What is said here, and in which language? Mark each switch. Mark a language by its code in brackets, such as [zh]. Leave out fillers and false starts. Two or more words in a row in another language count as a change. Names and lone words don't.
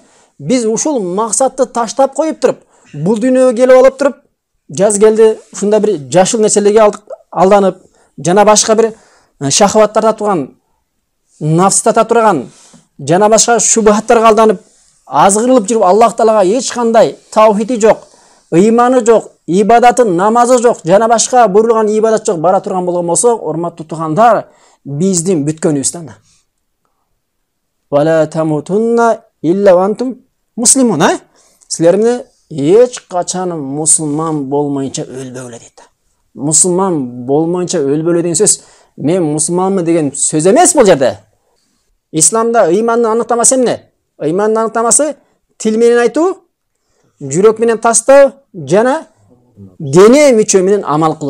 [ky] биз ушул максатты таштап коюп туруп, бул дүйнөгө келип алып туруп, жаз келди, ушунда бир жашыл нерселерге алданып, жана башка бир шахваттарда турган, нафстата турган, жана башка шубхаттарга алданып, азгырылып жүрүп, Аллах Таалага эч кандай таухиди жок, ыйманы жок, ибадаты, намазы жок, жана башка буйрулган ибадат жок бара турган болгон болсо, урматтуу туугандар, биздин бүткөнүбүз да. [ar] ولا تموتن إلا وأنتم مسلمون, [ky] силер эч качан мусулман болмойнча өлбөгүлө дейт. Мусулман болмойнча өлбөлө деген сөз, мен мусулманмын деген сөз эмес бул жерде. Исламда ыймандын аныктамасы эмне? Ыймандын аныктамасы тил менен айтуу, жүрөк менен тастоо жана дене мүчө менен амал кылуу.